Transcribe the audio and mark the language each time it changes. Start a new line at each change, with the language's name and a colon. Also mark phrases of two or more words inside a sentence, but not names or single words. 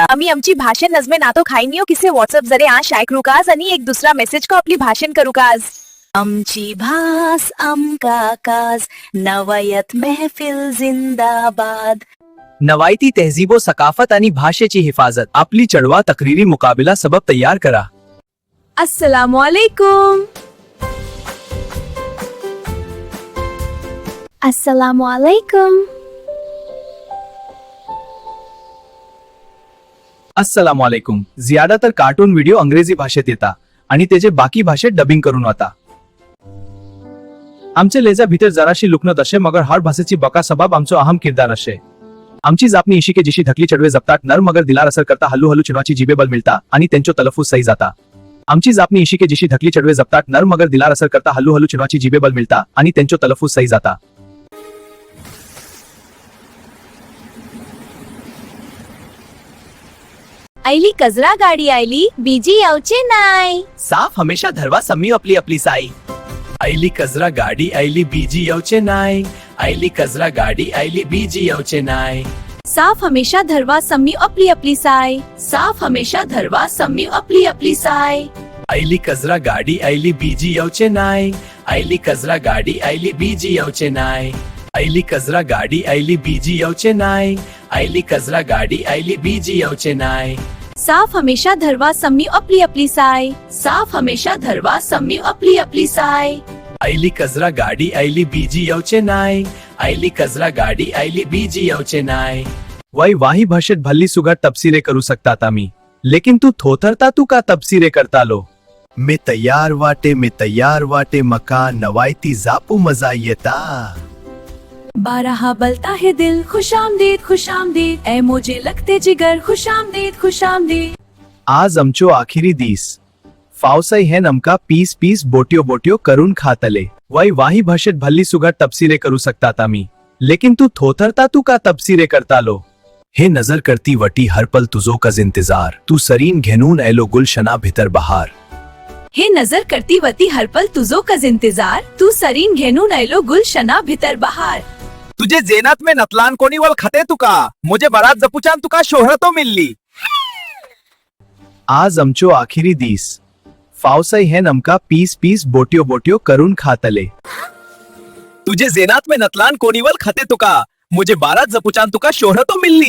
Konkani: आम्ही आमची भाषे नजमे नातो खाईनियो किसे व्हॉट्सअप जरे आ शाय करू काज आणि एक दुसरा मेसेज को आपली भाषण करू काज. आमची भास आमका काज नवायत महफिल जिंदाबाद. नवायती तहजीबो सकाफत आणि भाषेची हिफाजत. आपली चढवा तक्रीरी मुकाबिला सबब तयार करा.
Arabic: السلام عليكم. السلام عليكم. السلام عليكم.
Konkani: ज्यादातर
English: cartoon video
Konkani: अंग्रेजी भाषेत येता आणि त्याचे बाकी भाषेत डबिंग करून होता. आमचे लेजा भीतर जराशी लुकनत असे, मगर हर भाषेची बका सबाब आमचो अहम किरदार असे. आमची जापनी इशी के जिशी ढकली चढवे जपतात नर, मगर दिलार असर करता हल्लू हल्लू चिनवाची जिबे बल मिळता आणि त्यांचो तलफुज सही जाता. आमची जापनी इशी के जिशी ढकली चढवे जपतात नर, मगर दिलार असर करता हल्लू हल्लू चिनवाची जिबे बल मिळता आणि त्यांचो तलफुज सही जाता. आयली कजरा गाडी आयली, बीजी यावचे नाय. साफ हमेशा धरवा सम्मी आपली आपली साई. आयली कजरा गाडी आयली बीजी येवचे नाय. आयली कजरा गाडी आयली बीजी येवचे नाय. साफ हमेशा धरवा सम्मी आपली आपली साय. साफ हमेशा धरवा सम्मी आपली आपली साय. आयली कजरा गाडी आयली बीजी येवचे नाय. आयली कजरा गाडी आयली बीजी येवचे नाय. आयली कजरा गाडी आयली बीजी येवचे नाय. आयली कजरा गाडी आयली बीजी येवचे नाय. साफ हमेशा धरवा सम्मी आपली आपली साय. साफ हमेशा धरवा सम्मी आपली आपली साय. आयली कजरा गाडी आयली बीजी येवचे नाय. आयली कजरा गाडी आयली बीजी येवचे नाय. वय वाही भाषेत भल्ली सुगाट तपसीरे करू शकतात आम्ही, लेकिन तू थोथरता तू का तपसीरे करता लो. मी तयार वाटे मका नवायती जापू मजा येता.
Hindi: बारहा बलता है दिल, खुशामदीद खुशामदीद. ए मुझे लगते जिगर, खुशामदीद खुशामदीद.
Konkani: आज आमचो आखिरी दिस. फावसाई हेन अमका पीस पीस बोट्यो बोट्यो करून खातले. वय वाही भाषेत भल्ली सुगाट तपसीरे करू शकतात आम्ही, लेकिन तू थोथरता तू का तपसीरे करता लो. हे नजर करती वटी हर पल तुझो कज इंतजार. तू सरीन घेनून ऐलो गुलशना भितर बहार. हे नजर करती वती हर पल तुझो कज इंतजार. तू सरीन घेनून आयलो गुलशना भितर बहार. तुझे जेनात में नतलान कोणी वल खते तुका, मुझे बरात जपुचान तुका शोहरतो मिलली. आज आमचो आखिरी दिस. फावसाई हेन अमका पीस पीस बोट्यो बोट्यो करून खातले. तुझे जेनात में नतलान कोणी वल खते तुका, मुझे बारात जपुचान तुका शोहरतो मिलली.